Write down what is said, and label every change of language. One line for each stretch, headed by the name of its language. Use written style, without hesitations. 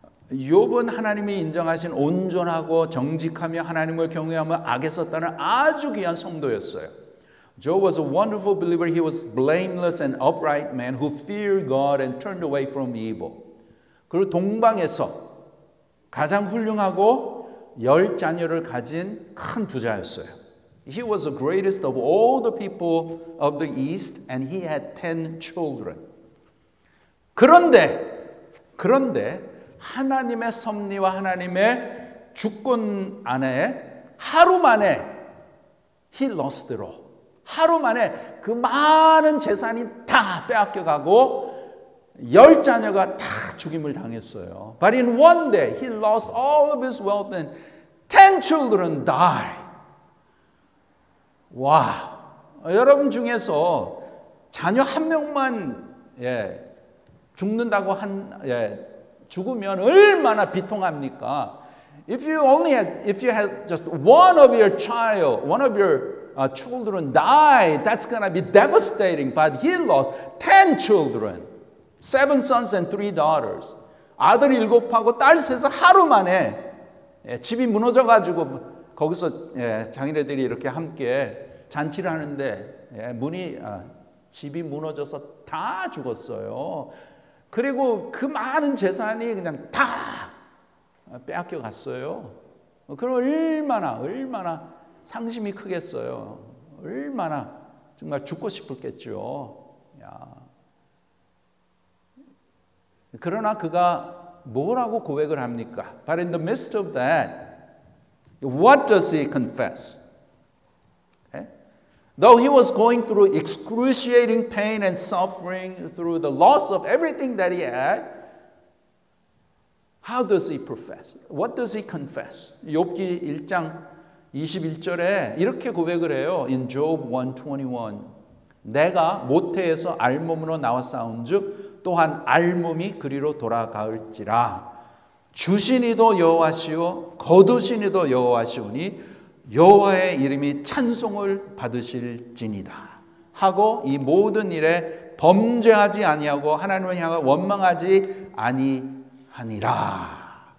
Korean: 욥은 하나님이 인정하신 온전하고 정직하며 하나님을 경외하며 악에서 떠난 아주 귀한 성도였어요.
English: Job was a wonderful believer. He was blameless and upright man who feared God and turned away from evil.
Korean: 그리고 동방에서 가장 훌륭하고 10자녀를 가진 큰 부자였어요.
English: He was the greatest of all the people of the East and he had 10 children.
Korean: 그런데 하나님의 섭리와 하나님의 주권 안에 하루 만에
English: he lost it all.
Korean: 하루 만에 그 많은 재산이 다 빼앗겨가고 10자녀가 다 죽임을 당했어요.
English: But in one day he lost all of his wealth and 10 children died.
Korean: 와, 여러분 중에서 자녀 한 명만 죽는다고 죽으면 얼마나 비통합니까?
English: If you had just one of your children die, that's going to be devastating. But he lost 10 children, 7 sons and 3 daughters.
Korean: 아들 7하고 딸 3서 하루 만에 집이 무너져가지고 거기서 장인애들이 이렇게 함께 잔치를 하는데 집이 무너져서 다 죽었어요. 그리고 그 많은 재산이 그냥 다 빼앗겨 갔어요. 그럼 얼마나 상심이 크겠어요. 얼마나 정말 죽고 싶었겠죠. 그러나 그가 뭐라고 고백을 합니까?
English: But in the midst of that, what does he confess? Though he was going through excruciating pain and suffering through the loss of everything that he had, how does he profess? What does he confess?
Korean: 욥기 1장 21절에 이렇게 고백을 해요.
English: In Job 1:21,
Korean: 내가 모태에서 알몸으로 나와 싸운즉 또한 알몸이 그리로 돌아가을지라. 주신 이도 여호와시오 거두신 이도 여호와시오니 여호와의 이름이 찬송을 받으실지니다 하고 이 모든 일에 범죄하지 아니하고 하나님을 향해 원망하지 아니하니라.